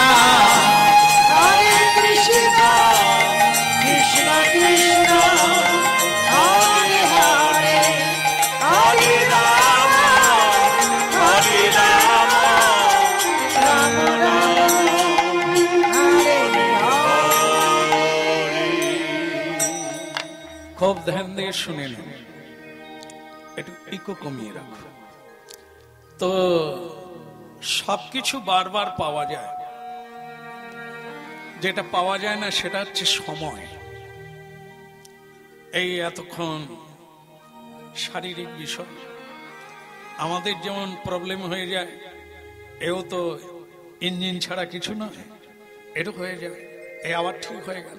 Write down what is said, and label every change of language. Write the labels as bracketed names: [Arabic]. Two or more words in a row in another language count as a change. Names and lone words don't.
[Sanskrit] Hare Krishna, Krishna Krishna, Hare Hare, Hare Rama, Rama Rama, Hare Hare. [Bangla] খুব ধ্যান দিয়ে শুনে নিন, একটু ইকো কমিয়ে রাখো। তো সবকিছু বারবার পাওয়া যায়, যেটা পাওয়া যায় না সেটা হচ্ছে সময়। এই এতক্ষণ শারীরিক বিষয় আমাদের যেমন প্রবলেম হয়ে যায়, এও তো ইঞ্জিন ছাড়া কিছু নয়, এটা হয়ে যাবে, এ আবার ঠিক হয়ে গেল।